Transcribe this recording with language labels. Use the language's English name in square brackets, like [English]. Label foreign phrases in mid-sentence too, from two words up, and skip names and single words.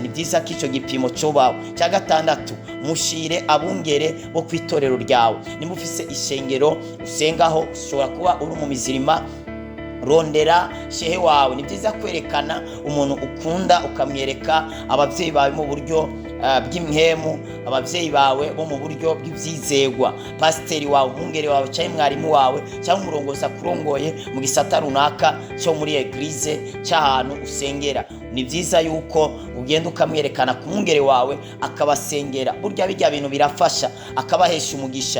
[Rundi] Ni byiza ko ico gipimo cobaho. Cya gatandatu, mushire abungere bo kwitorero ryawe. Nimba ufise ishengero usengaho, ushobora kuba uri mu mizirima, rondera shehe wawe. Ni byiza kwerekana umuntu ukunda, ukamwereka abavyeyi bawe mu buryo bw'imhemu, abavyeyi bawe bo mu buryo bw'ivyizegwa, pasiteri wawe, umwungere wawe, cyangwa mwarimu wawe, cyangwa umurongozi akurongoye mu gisata runaka cyo muri eglise cy'ahantu usengera. Ni byiza yuko ugenda ukamwerekana ku mwungere wawe akabasengera. Burya bijya bintu birafasha, akabahesha umugisha.